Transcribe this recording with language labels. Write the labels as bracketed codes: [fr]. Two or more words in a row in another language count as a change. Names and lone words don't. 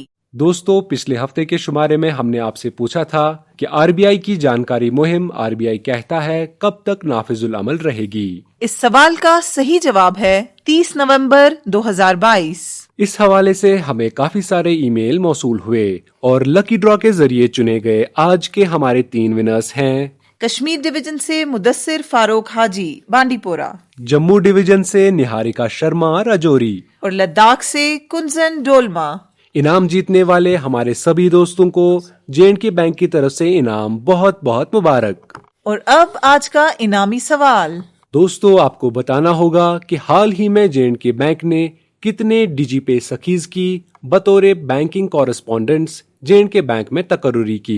[ur] دوستو, پچھلے ہفتے کے شمارے میں ہم نے آپ سے پوچھا تھا کہ آر بی آئی کی جانکاری مہم آر بی آئی کہتا ہے کب تک نافذ العمل رہے گی. اس سوال کا صحیح جواب ہے 30 نومبر 2022. اس حوالے سے ہمیں کافی سارے ای میل موصول ہوئے اور [en] lucky draw [ur] کے ذریعے چنے گئے آج کے ہمارے 3 ونرز ہیں. کشمیر ڈویژن سے مدثر فاروق حاجی بانڈی پورہ, جموں ڈویژن سے نہاریکا شرما راجوری, اور لداخ سے کنزن ڈولما. انعام جیتنے والے ہمارے سبھی دوستوں کو جے اینڈ کے بینک کی طرف سے انعام بہت بہت مبارک. اور اب آج کا انعامی سوال. دوستو, آپ کو بتانا ہوگا کہ حال ہی میں جے اینڈ کے بینک نے کتنے ڈی جی پے سخیز کی بطور [en] banking correspondents [ur] جے اینڈ کے بینک میں تقرری کی.